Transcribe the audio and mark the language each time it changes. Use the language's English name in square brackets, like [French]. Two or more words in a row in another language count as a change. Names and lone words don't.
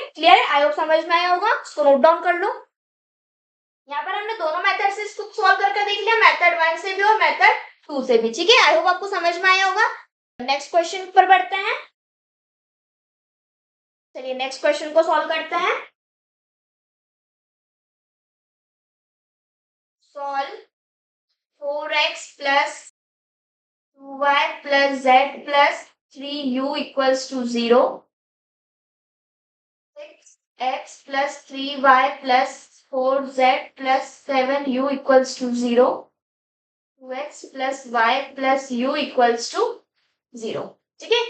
[Hindi] क्लियर है, [English] I hope [Hindi] समझ में आया होगा, इसको [English] note down [Hindi] कर लो। यहाँ पर हमने दोनों मेथड से इसको सॉल्व करके देख लिया, मेथड 1 से भी और मेथड 2 से भी, ठीक है। [English] I hope [Hindi] आपको समझ में आया होगा। [English] next question [Hindi] पर बढ़ते हैं, चलिए [English] next question [Hindi] को सॉल्व करते हैं। [English] solve 4x plus 2y plus z plus 3u equals to 0. 6x plus 3y plus 4z plus 7u equals to 0. 2x plus y plus u equals to 0. [Hindi] ठीक है।